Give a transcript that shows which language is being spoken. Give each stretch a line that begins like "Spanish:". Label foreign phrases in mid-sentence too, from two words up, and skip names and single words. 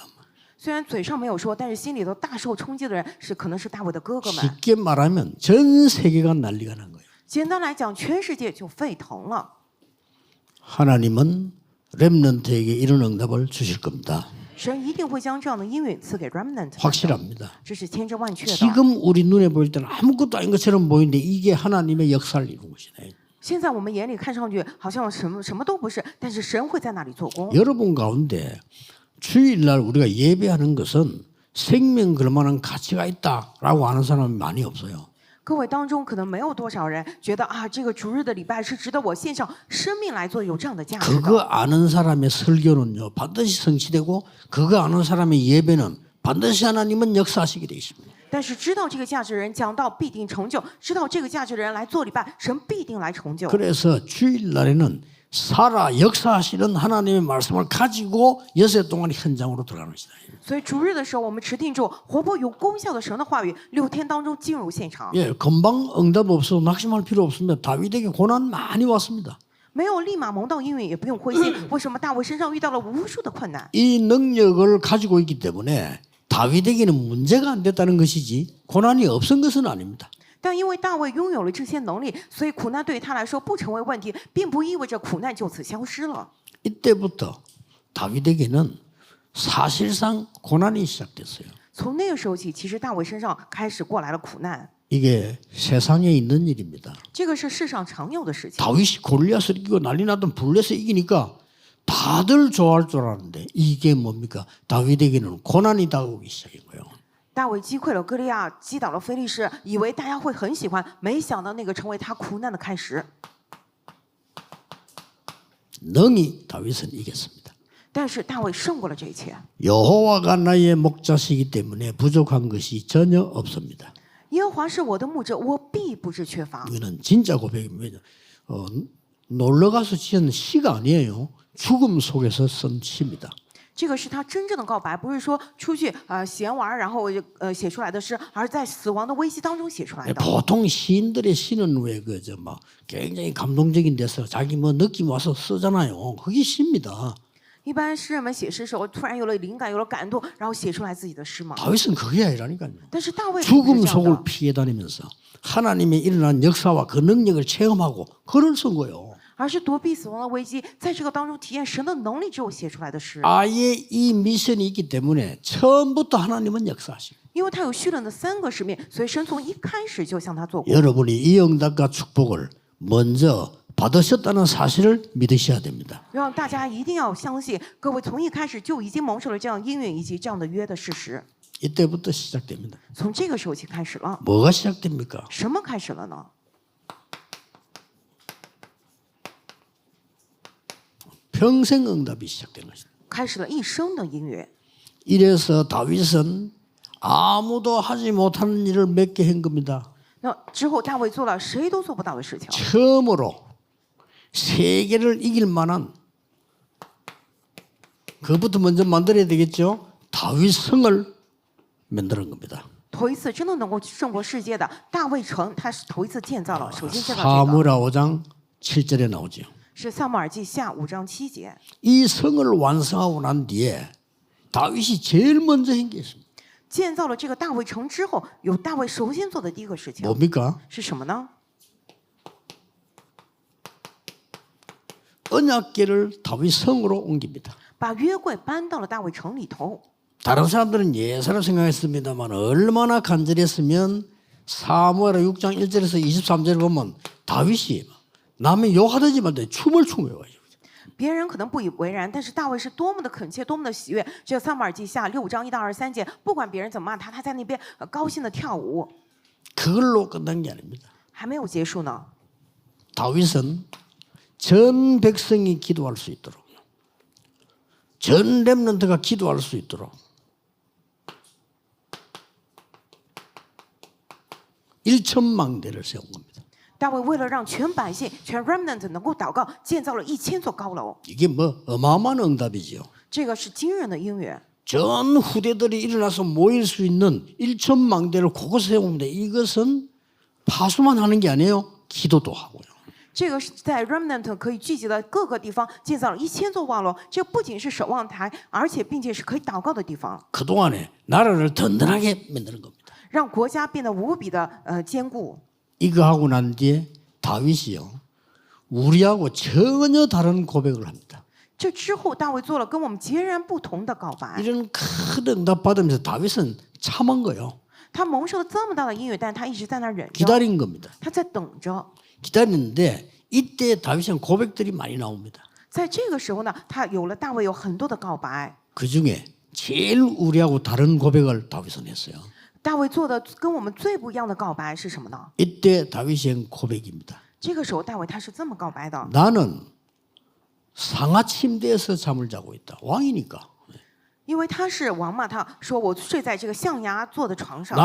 Chinese: 虽然嘴上没有说，但是心里头大受冲击的人可能是大卫的哥哥们。
Korean: 쉽게 말하면 전 세계가 난리가 난 거예요.
Chinese: 简单来讲，全世界就沸腾了。
Korean: 하나님은 렘넌트에게 이런 응답을 주실 겁니다.
Chinese: 神一定会将这样的应允赐给 remnant，
Korean: 확실합니다.
Chinese: 这是千真万确的。
Korean: 지금 우리 눈에 보일 때는 아무것도 아닌 것처럼 보이는데 이게 하나님의 역사를 이루는 것이네.
Chinese: 现在我们眼里看上去好像什么都不是，但是神会在那里做工。
Korean: 여러분 가운데 주일날 우리가 예배하는 것은 생명 걸만한 가치가 있다라고 하는 사람이 많이 없어요.
Chinese: 各位当中可能没有多少人觉得啊，这个主日的礼拜是值得我献上生命来做，有这样的价值
Korean: 그거
Chinese: 的。
Korean: 아는 사람의 설교는요 반드시 성취되고 그거 아는 사람의 예배는 반드시 하나님은 역사하시게 되어 있습니다.
Chinese: 但是知道这个价值的人讲道必定成就，知道这个价值的人来做礼拜，神必定来成就。
Korean: 그래서 주일날에는 살아 역사하시는 하나님의 말씀을 가지고 여세 동안 현장으로 들어가는 것이다.
Chinese: 所以主日的时候，我们持定住活泼有功效的神的话语，6天当中进入现场。
Korean: 예, 금방 응답 없어도 낙심할 필요 없습니다. 다윗에게 고난 많이 왔습니다.
Chinese: 没有立马蒙到应允，也不用灰心。为什么大卫身上遇到了无数的困难？
Korean: 이 능력을 가지고 있기 때문에 다윗에게는 문제가 안 됐다는 것이지 고난이 없은 것은 아닙니다.
Chinese: 但因为大卫拥有了这些能力，所以苦难对于他来说不成为问题，并不意味着苦难就此消失了。
Korean: 이때부터 다윗에게는 사실상 고난이 시작됐어요.
Chinese: 从那个时候起，其实大卫身上开始过来了苦难，
Korean: 이게 세상에 있는 일입니다.
Chinese: 这个是世上常有的事情。
Korean: 다윗이 골리앗을 이기고 난리 나던 블레셋 이기니까 다들 좋아할 줄 알았는데 이게 뭡니까? 다윗에게는 고난이 다가오기 시작한 거예요.
Chinese: 大卫击溃了歌利亚，击倒了非利士，以为大家会很喜欢，没想到那个成为他苦难的开始。
Korean: 능히 다윗은 이겼습니다.
Chinese: 但是大卫胜过了这一切。
Korean: 여호와가 나의 목자시기 때문에 부족한 것이 전혀 없습니다.
Chinese: 耶和华是我的牧者，我必不致缺乏。
Korean: 이거는 진짜 고백입니다. 놀러 가서 지은 시가 아니에요. 죽음 속에서 쓴 시입니다.
Chinese: 这个是他真正的告白，不是说出去闲玩然后写出来的诗，而在死亡的危机当中写出来的。
Korean: 보통 시인들의 시는 왜 그저 막 굉장히 감동적인 데서 자기 뭐 느낌 와서 쓰잖아요. 그게 시입니다.
Chinese: 一般诗人们写诗的时候，突然有了灵感，有了感动，然后写出来自己的诗嘛。
Korean: 다윗은 그게 아니라니까요.
Chinese: 但是大卫不是
Korean: 죽음
Chinese: 这样
Korean: 속을
Chinese: 的，
Korean: 피해 다니면서 하나님의 일어난 역사와 그 능력을 체험하고 글을 쓴 거예요.
Chinese: 而是躲避死亡的危机，在这个当中体验神的能力之后写出来的诗。
Korean: 아예 이 미션이 있기 때문에 처음부터 하나님은 역사하시고
Chinese: 因为他有续论的3个使命，所以神从一开始就向他做过。
Korean: 여러분이 이 응답과 축복을 먼저 받으셨다는 사실을 믿으셔야 됩니다.
Chinese: 让大家一定要相信，各位从一开始就已经蒙受了这样应允以及这样的约的事实。
Korean: 이때부터 시작됩니다.
Chinese: 从这个时候起开始了，
Korean: 뭐가 시작됩니까?
Chinese: 什么开始了呢？
Korean: 평생 응답이 시작된 것입니다.
Chinese: 开始了一生的应允。
Korean: 이래서 다윗은 아무도 하지 못하는 일을 몇 개 한 겁니다.
Chinese: 那之后大卫做了谁都做不到的事情，
Korean: 처음으로 세계를 이길 만한 그것부터 먼저 만들어야 되겠죠. 다윗 성을 만드는 겁니다.
Chinese: 头一次真的能够胜过世界的大卫城，他是头一次建造了，首先建造这个
Korean: 사무엘하 5장 7절에 나오죠.
Chinese: 是撒母耳记下5章7节。
Korean: 이 성을 완성하고 난 뒤에 다윗이 제일 먼저 한 게 있습니다.
Chinese: 建造了这个大卫城之后，有大卫首先做的第一个事情
Korean: 뭡니까?
Chinese: 是什么呢？
Korean: 언약궤를 다윗 성으로 옮깁니다.
Chinese: 把约柜搬到了大卫城里头。
Korean: 다른 사람들은 예사로 생각했습니다만 얼마나 간절했으면 사무엘하 6장 1절에서 23절을 보면 다윗이 남의 욕하든지 말든지 춤을 추고요.
Chinese: 别人可能不以为然，但是大卫是多么的恳切，多么的喜悦。只有撒母耳记下6章1到23节，不管别人怎么骂他，他在那边高兴的跳舞。
Korean: 그걸로 끝난 게 아닙니다.
Chinese: 还没有结束呢。
Korean: 다윗은 전 백성이 기도할 수 있도록 전 렘넌트가 기도할 수 있도록 1,000망대를 세운 겁니다.
Chinese: 大卫为了让全百姓、全 remnant 能够祷告，建造了1000座高楼。
Korean: 이게 뭐 어마어마한 응답이지요.
Chinese: 这个是惊人的应允。
Korean: 전 후대들이 일어나서 모일 수 있는 1,000망대를 곳곳에 세우는데 이것은 파수만 하는 게 아니에요. 기도도 하고요.
Chinese: 这个是在 remnant 可以聚集的各个地方建造了1000座望楼。这不仅是守望台，而且并且是可以祷告的地方，
Korean: 그동안에 나라를 든든하게 만드는 겁니다.
Chinese: 让国家变得无比的坚固。
Korean: 이거 하고 난 뒤에 다윗이요. 우리하고 전혀 다른 고백을 합니다.
Chinese: 这之后，大卫做了跟我们截然不同的告白。
Korean: 이런 큰 응답 받으면서 다윗은 참은 거예요.
Chinese: 他蒙受了这么大的应允，但他一直在那儿忍着，
Korean: 기다린 겁니다.
Chinese: 他在等着。
Korean: 기다리는데 이때 다윗은 고백들이 많이 나옵니다.
Chinese: 在这个时候呢，他有了大卫有很多的告白。
Korean: 그중에 제일 우리하고 다른 고백을 다윗은 했어요.
Chinese: 大卫做的跟我们最不一样的告白是什么呢？
Korean: 이때 다윗이 한 고백입니다.
Chinese: 这个时候，大卫他是这么告白的：
Korean: 나는 상하 침대에서 잠을 자고 있다. 왕이니까.
Chinese: 因为他是王嘛，他说我睡在这个象牙做的床上，